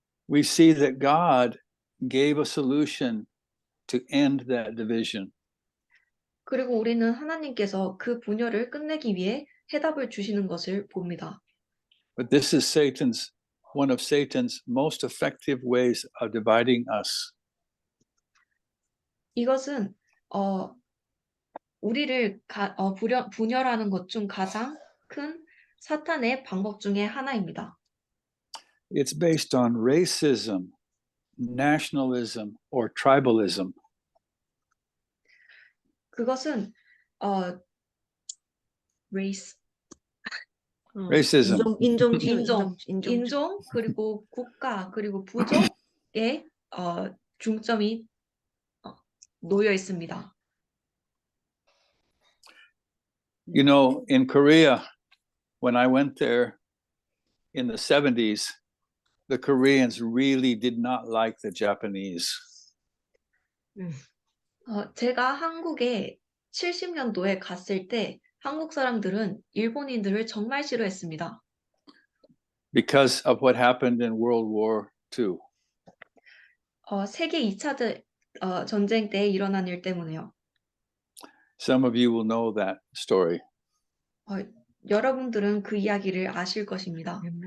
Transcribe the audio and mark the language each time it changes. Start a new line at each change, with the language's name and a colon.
English: We see that God gave a solution to end that division.
Korean: 그리고 우리는 하나님께서 그 분열을 끝내기 위해 해답을 주시는 것을 봅니다.
English: But this is one of Satan's most effective ways of dividing us.
Korean: 이것은 우리를 분열하는 것 중 가장 큰 사탄의 방법 중에 하나입니다.
English: It's based on racism, nationalism, or tribalism.
Korean: 그것은 race,
English: Racism.
Korean: 인종 그리고 국가 그리고 부족에 중점이 놓여 있습니다.
English: You know, in Korea, when I went there in the 70s, the Koreans really did not like the Japanese.
Korean: 제가 한국에 70년도에 갔을 때 한국 사람들은 일본인들을 정말 싫어했습니다.
English: Because of what happened in World War II.
Korean: 세계 2차 전쟁 때 일어난 일 때문에요.
English: Some of you will know that story.
Korean: 여러분들은 그 이야기를 아실 것입니다.